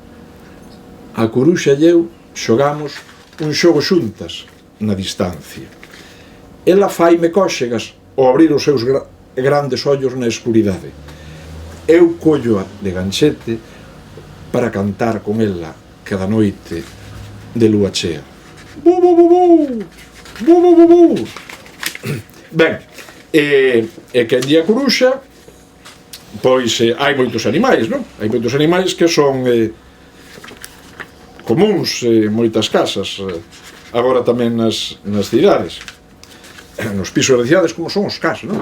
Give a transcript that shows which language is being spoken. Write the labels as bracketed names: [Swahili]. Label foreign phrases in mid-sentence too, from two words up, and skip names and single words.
[Galician] A curuxa e eu xogamos un xogo xuntas na distancia. Ela faime cóxegas ao abrir os seus grandes ollos na escuridade. Eu colloa de ganchete para cantar con ela cada noite de lúa chea. Bu, bu, bu, bu, bu, bu, bu, bu. Ben, que en día curuxa, pois hai moitos animais, non? Hai moitos animais que son comuns en moitas casas, agora tamén nas cidades, nos pisos de cidades, como son os cas, non?